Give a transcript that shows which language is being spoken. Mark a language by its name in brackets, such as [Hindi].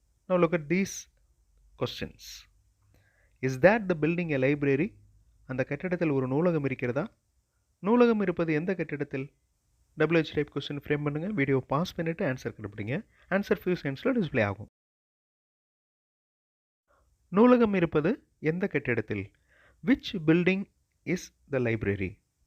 [English] Now look at these questions. Is that the building a library? [Tamil] அந்த கட்டிடத்தில் ஒரு நூலகம் இருக்கிறதா? நூலகம் இருப்பது எந்த கட்டிடத்தில்? [English] WH type question frame [Tamil] பண்ணுங்கள். [English] video pass [Tamil] பண்ணிவிட்டு [English] answer [Tamil] கண்டுபிடிங்க. [English] answer few செகண்ட்ஸில் display [Tamil] ஆகும். நூலகம் இருப்பது எந்த கட்டிடத்தில்? [English] Which building is the library?